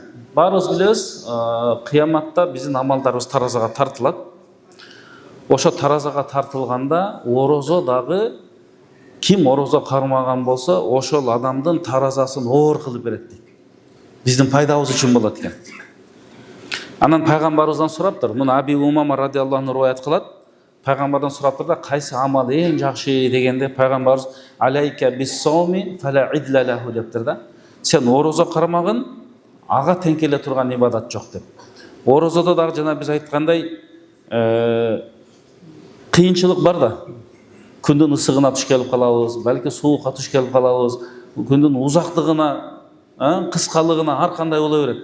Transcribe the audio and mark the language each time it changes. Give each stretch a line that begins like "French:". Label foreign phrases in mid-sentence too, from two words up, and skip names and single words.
Kyrgyz: Барыбыз билебиз, кыяматта биздин амалдарыбыз таразага тартылат. Ошо таразага тартылганда орозо дагы ким орозо кармаган болсо, ошол адамдын таразасын оор кылып берет дейт. Биздин пайдабыз үчүн болот экен. Анан пайгамбарыбыздан сураптыр. Муну Аби Умама
Arabic: رضي الله عنه
Kyrgyz: риwayat кылат. Пайгамбардан сураптыр да, кайсы амал эң жакшы дегенде пайгамбарыбыз
Arabic: عليك بالصوم فلا عدل له
Kyrgyz: дептир да. Сен орозо кармагын, ага тең келе турган ибадат жок деп. Орозодо дагы жана биз айткандай кыйынчылык бар да. Күндүн ысыгына туш келип калабыз, балки суукка туш келип калабыз, күндүн узактыгына, кыскалыгына ар кандай боло берет.